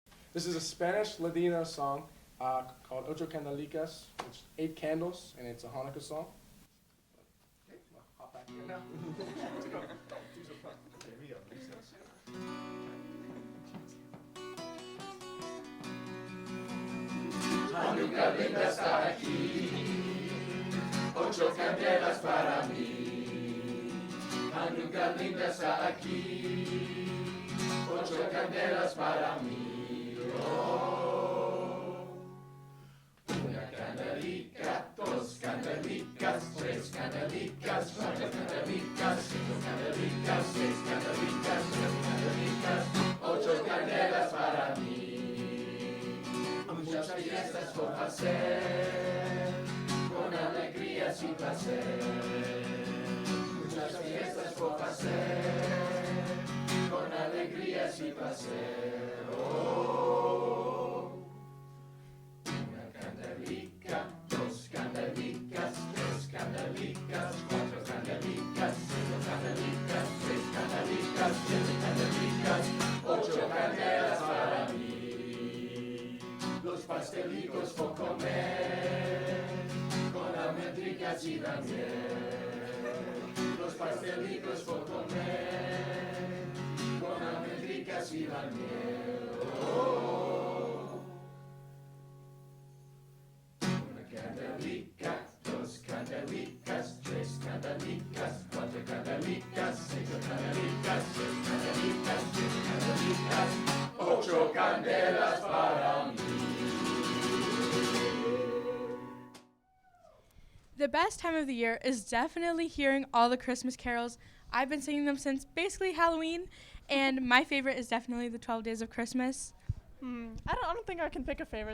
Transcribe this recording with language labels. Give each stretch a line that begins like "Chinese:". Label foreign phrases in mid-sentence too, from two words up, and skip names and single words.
English: This is a Spanish Ladina song called Ocho Candelicas, which is 8 candles, and it's a Hanukkah song. Okay, well, hop back in now.
Ladino: Hanukkah linda está aquí, 8 candelas para mí. Hanukkah linda está aquí, 8 candelas para mí. Oh. Una candelica, 2 candelicas, 3 candelicas, 4 candelicas, 5 candelicas, 6 candelicas, 7 candelicas, 8 candelas para mí. Muchas fiestas por hacer, con alegría sin placer. Muchas fiestas por hacer, con alegría sin placer. Oh. Una candelica, 2 candelicas, 3 candelicas, 4 candelicas, 5 candelicas, 6 candelicas, 7 candelicas, 8 candelas para mí. Los pastelitos por comer, con almendricas y la miel. Los pastelitos por comer, con almendricas y la miel. Oh. Una candelica, 2 candelicas, 3 candelicas, 4 candelicas, 5 candelicas, 6 candelicas, 7 candelicas, 8 candelas para mí.
English: The best time of the year is definitely hearing all the Christmas carols. I've been singing them since basically Halloween, and my favorite is definitely the 12 Days of Christmas. I don't think I can pick a favorite.